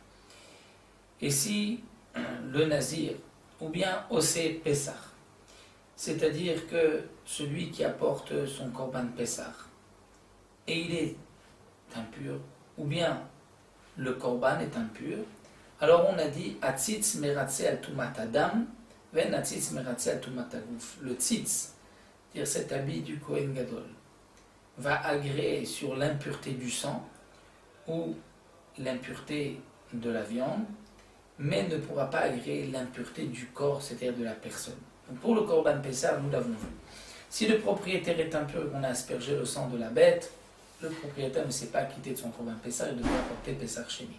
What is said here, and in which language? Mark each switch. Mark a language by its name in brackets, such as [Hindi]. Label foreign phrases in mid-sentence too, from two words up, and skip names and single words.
[French] Et si le nazir, ou bien [Hebrew] עושה פסח, [French] c'est-à-dire que celui qui apporte son [Hebrew] קרבן פסח, [French] et il est impur, ou bien le korban est impur, alors on a dit [Hebrew] הציץ מרצה על טומאת הדם ואין הציץ מרצה על טומאת הגוף. [French] Le tzitz, c'est-à-dire cet habit du [Hebrew] כהן גדול, [French] va agréer sur l'impureté du sang ou l'impureté de la viande, mais ne pourra pas agréer l'impureté du corps, c'est-à-dire de la personne. Donc pour le [Hebrew] קרבן פסח, [French] nous l'avons vu. Si le propriétaire est impur et qu'on a aspergé le sang de la bête, le propriétaire ne s'est pas acquitté de son korban Pesach, il devra apporter [Hebrew] פסח שני.